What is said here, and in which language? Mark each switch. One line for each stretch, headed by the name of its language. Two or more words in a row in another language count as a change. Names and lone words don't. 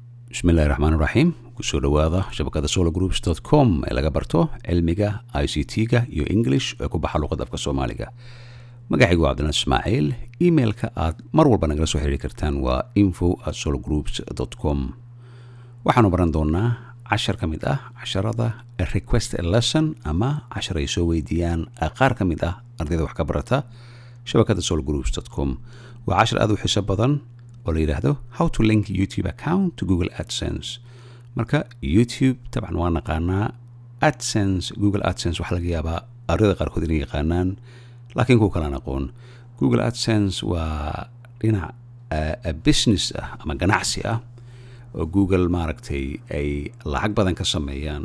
Somali: bismillaahirraxmaanirraxiim kusoo dhawaada shabakada sologroups.com ee laga barto cilmiga ICT-ga iyo English ee ku baxa luqadda afka Soomaaliga. Magacaygu waa Cabdinaas Ismaaciil. Emailka aad mar walba nagala soo xiriiri kartaan waa info@sologroups.com. waxaanu baran doonaa cashar ka mid ah casharada
English: request a lesson
Somali: ama cashar ay soo weydiiyaan qaar ka mid ah ardayda wax ka barata shabakada sologroups.com. waa cashar aad u xiiso badan oo la yiraahdo
English: how to link YouTube account to Google AdSense.
Somali: marka YouTube taban waa naqaanaa, AdSense, Google AdSense waxa laga yaabaa ardayda qaarkood inay yaqaanaan laakiin kuwa kale aan aqoon. Google AdSense waa dhinac business ah ama ganacsi ah oo Google maaragtay ay lacag badan ka sameeyaan.